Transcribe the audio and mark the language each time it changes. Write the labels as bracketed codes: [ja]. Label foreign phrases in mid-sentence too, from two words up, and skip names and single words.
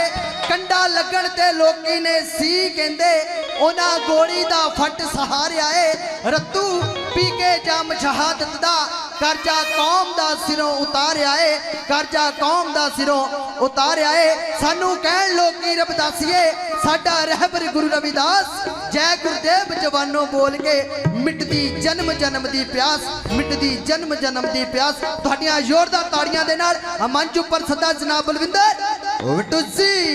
[pa] ਕੰਡਾ ਲੱਗਣ ਤੇ ਲੋਕੀ ਨੇ ਸੀ ਕਹਿੰਦੇ ਓਨਾ ਗੋਲੀ ਦਾ ਫੱਟ ਸਹਾਰਿਆ ਹੈ। ਰੱਤੂ ਪੀ ਕੇ ਜਮ ਸ਼ਹਾਦਤ ਦਾ ਕਰਜ਼ਾ ਕੌਮ ਦਾ ਸਿਰੋਂ ਉਤਾਰਿਆ ਹੈ, ਕਰਜ਼ਾ ਕੌਮ ਦਾ ਸਿਰੋਂ ਉਤਾਰਿਆ ਹੈ। ਸਾਨੂੰ ਕਹਿਣ ਲੋਕੀ ਰਬਦਾਸੀਏ ਸਾਡਾ ਰਹਿਬਰ ਗੁਰੂ ਰਵਿਦਾਸ, ਜੈ ਗੁਰੂਦੇਵ ਜਵਾਨੋਂ ਬੋਲ ਕੇ ਮਿਟਦੀ ਜਨਮ ਜਨਮ ਦੀ ਪਿਆਸ, ਮਿਟਦੀ ਜਨਮ ਜਨਮ ਦੀ ਪਿਆਸ। ਤੁਹਾਡੀਆਂ ਜ਼ੋਰਦਾਰ ਤਾੜੀਆਂ ਦੇ ਨਾਲ ਮੰਚ ਉਪਰ ਸੱਦਾ ਜਨਾਬ ਬਲਵਿੰਦਰ ਓਵਟੂ ਜੀ।